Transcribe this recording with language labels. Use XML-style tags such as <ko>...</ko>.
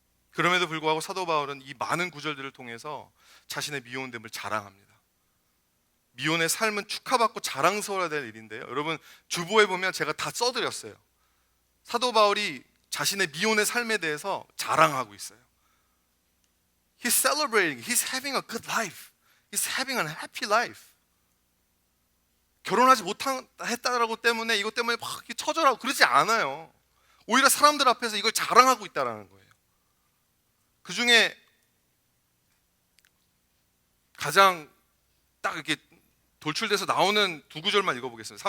<ko>그럼에도 불구하고 사도 바울은 이 많은 구절들을 통해서 자신의 미혼됨을 자랑합니다. 미혼의 삶은 축하받고 자랑스러워야 될 일인데요, 여러분 주보에 보면 제가 다 써드렸어요. 사도 바울이 자신의 미혼의 삶에 대해서 자랑하고 있어요.</ko> <en>He's celebrating, he's having a good life, he's having a happy life.</en> <ko>결혼하지 못했다라고 때문에 이것 때문에 막 처절하고 그러지 않아요. 오히려 사람들 앞에서 이걸 자랑하고 있다는 거예요. 그 중에 가장 딱 이렇게 돌출돼서 나오는 두 구절만 읽어보겠습니다.</ko>